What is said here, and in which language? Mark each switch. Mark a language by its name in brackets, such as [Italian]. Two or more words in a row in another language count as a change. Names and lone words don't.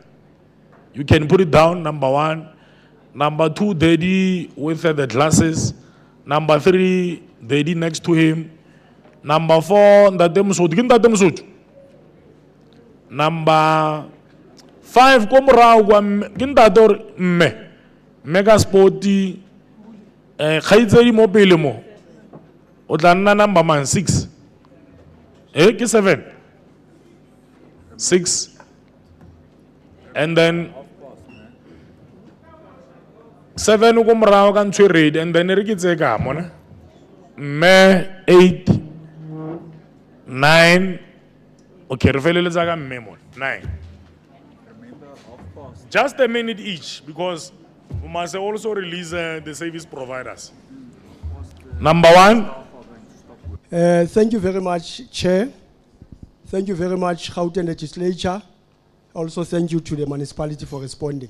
[English] You can put it down, number 1. Number 2, Daddy with the glasses. Number 3, Daddy next to him. Number 4, Number 5, Mega Sporty. [Tswana] Khaitsedi mo pele mo. O tla nna [English] number man [Tswana] 6. Ke 7. 6. [English] And then [Tswana] 7 go morao ka ntwe read, [English] and then [Tswana] re ke tse ka mona. [English] Me 8 9. [Tswana] Okay, re feleletsa ka mme mo 9. [English] Just a minute each, because we must also release the service providers. Number 1. Thank you very much, Chair. Thank you very much, Gauteng Legislature. Also, thank you to the municipality for responding.